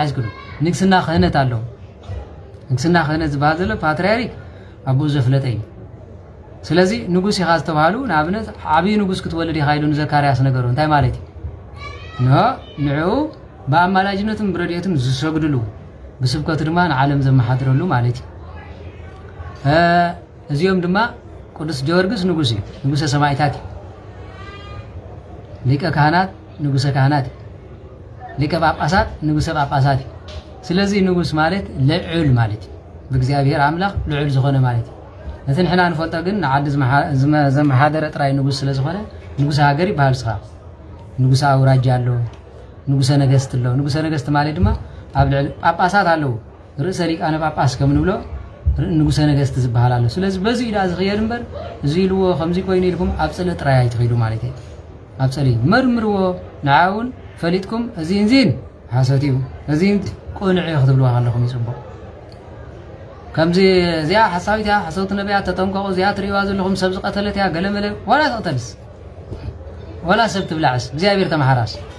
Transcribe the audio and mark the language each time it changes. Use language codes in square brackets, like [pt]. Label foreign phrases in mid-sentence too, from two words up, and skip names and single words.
[ti] ይዝክዱ ንግስና ክህነት አለው ንግስና ክህነት ዝበሃል ዘሎ ፓትርያርክ አቡ ዘፍለጠይ ስለዚ ንጉስ ይኻ ዝተባሃሉ ንኣብነት ዓብይ ንጉስ ክትወልድ ይኻ ኢሉ ዘካርያስ ነገሩ እንታይ ማለት እዩ ንዑ በአማላጅነቱም ብረድኤቱም ዝሰግድሉ በስብከቱ ድማ ዓለም ዘመሓድረሉ ማለት እዩ እዚኦም ድማ ቅዱስ ጊዮርጊስ ንጉስ እዩ ንጉሰ ሰማዕታት ሊቀ ካህናት ንጉሰ ካህናት ሊቀ ጳጳሳት ንጉሰ ጳጳሳት ስለዚ ንጉስ ማለት ልዑል ማለት በእግዚአብሔር አምላክ ልዑል ዝኾነ ማለት እቲ ንሕና ንፈልጦ ግን ንዓዲ ዘመሓደረ ጥራይ ንጉስ ስለ ዝኾነ ንጉሰ ሃገር ይበሃል ስኻ ንጉሰ አውራጃ ኣሎ ንጉሰ ነገስት ኣሎ ንጉሰ ነገስት ማለት ድማ ኣብ ልዕሊ ጳጳሳት ኣለው ርእሰ ሊቃነ ጳጳስ ከም ንብሎ ንጉሰ ነገስት ዝበሃል ኣሎ ስለዚ በዚ ኢዳ ዝኽየድ እምበር እዚ ኢልዎ ከምዚ ኮይኑ ኢልኩም ኣብ ፀለ ጥራይ ኣይትኸይዱ ማለት እዩ ኣብ ፀለ መርምርዎ ንዓውን ፈሊጥኩም እዚ እንዚን ሓሰት እዩ እዚ ቁንዕ ክትብልዋ ከለኹም ይፅቡቕ ከምዚ እዚኣ ሓሳዊት እያ ሓሰውቲ ነቢያት ተጠንቀቑ እዚኣ ትሪእዋ ዘለኹም ሰብ ዝቐተለት እያ ገለመለ ዋላ ተቕተልስ ዋላ ሰብ ትብላዕስ እግዚአብሔር ተመሓራስ